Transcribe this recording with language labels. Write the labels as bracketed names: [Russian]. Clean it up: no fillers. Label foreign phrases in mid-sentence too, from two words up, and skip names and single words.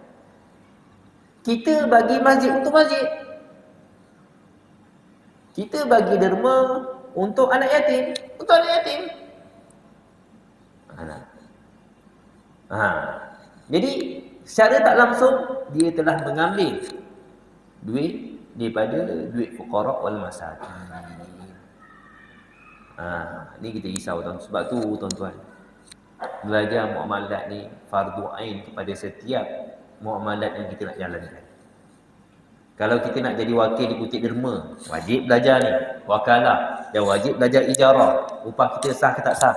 [Malay] Kita bagi masjid untuk masjid. Kita bagi derma untuk anak yatim, untuk anak yatim. Jadi secara tak langsung dia telah mengambil duit daripada duit [Arabic] fuqara wal masakin. [Malay] Ni kita risau tuan. Sebab tu tuan-tuan, belajar muamalat ni fardu ain kepada setiap muamalat yang kita nak jalankan. Kalau kita nak jadi wakil di kutip derma, wajib belajar ni, wakalah, dan wajib belajar ijarah, upah kita sah ke tak sah.